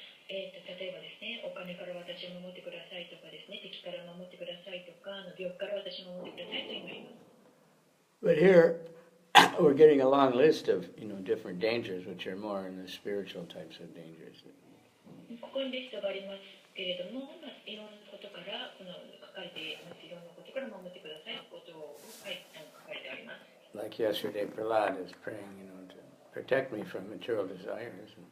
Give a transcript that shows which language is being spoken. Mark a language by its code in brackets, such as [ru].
[ja] 例えばですね、お金から私を守ってくださいとかですね、敵から守ってくださいとか、病気から私を守ってくださいと言います。 [en] But here, we're getting a long list of, different dangers, which are more in the spiritual types of dangers. [ja] ここにリストがありますけれども、いろんなことからこの書かれています。いろんなことから守ってくださいということを書かれてあります。 [en] Like yesterday, Prahlad is praying, to protect me from material desires.